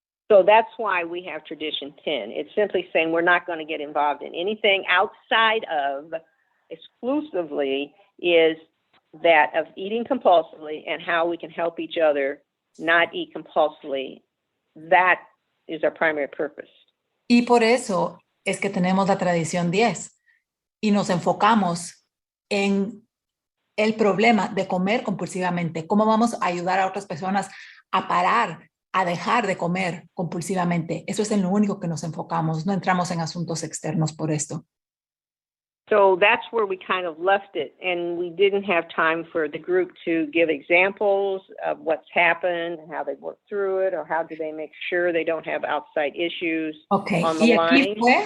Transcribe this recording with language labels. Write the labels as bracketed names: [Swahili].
[English] So that's why we have Tradition 10. It's simply saying we're not going to get involved in anything outside of exclusively is that of eating compulsively and how we can help each other not eat compulsively. That is our primary purpose. [Spanish] Y por eso es que tenemos la Tradición 10 y nos enfocamos en el problema de comer compulsivamente. ¿Cómo vamos a ayudar a otras personas a parar, a dejar de comer compulsivamente? Eso es en lo único que nos enfocamos. No entramos en asuntos externos por esto. [English] So that's where we kind of left it, and we didn't have time for the group to give examples of what's happened, how they worked through it, or how do they make sure they don't have outside issues on the line.